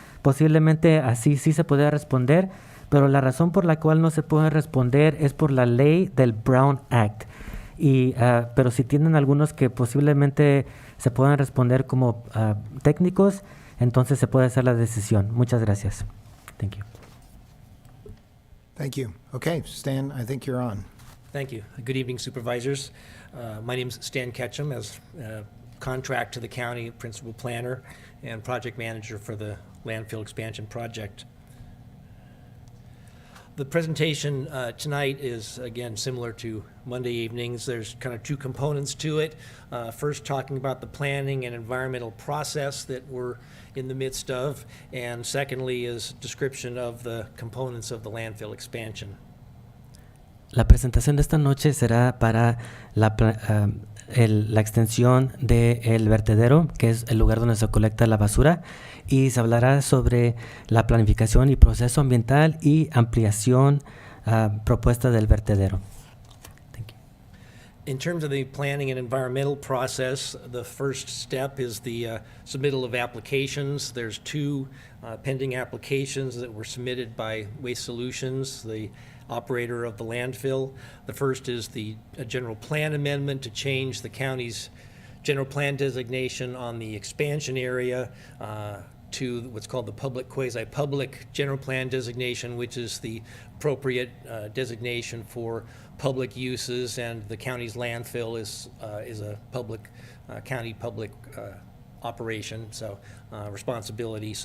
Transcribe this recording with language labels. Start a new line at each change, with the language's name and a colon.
Spanish: Posiblemente así sí se pueda responder, pero la razón por la cual no se puede responder es por la ley del Brown Act. pero si tienen algunos que posiblemente se puedan responder como técnicos, entonces se puede hacer la decisión. Muchas gracias.
English: Thank you. Thank you. Okay, Stan, I think you're on. Thank you. Good evening, supervisors. My name is Stan Ketchum, as contract to the county principal planner and project manager for the landfill expansion project. The presentation tonight is, again, similar to Monday evenings. There's kind of two components to it. First, talking about the planning and environmental process that we're in the midst of, and secondly is description of the components of the landfill expansion.
Spanish: La presentación de esta noche será para la extensión del vertedero, que es el lugar donde se colecta la basura, y se hablará sobre la planificación y proceso ambiental y ampliación propuesta del vertedero.
English: Thank you. In terms of the planning and environmental process, the first step is the submittal of applications. There's two pending applications that were submitted by Waste Solutions, the operator of the landfill. The first is the general plan amendment to change the county's general plan designation on the expansion area to what's called the public quasi-public general plan designation, which is the appropriate designation for public uses, and the county's landfill is a public county public operation, so responsibility.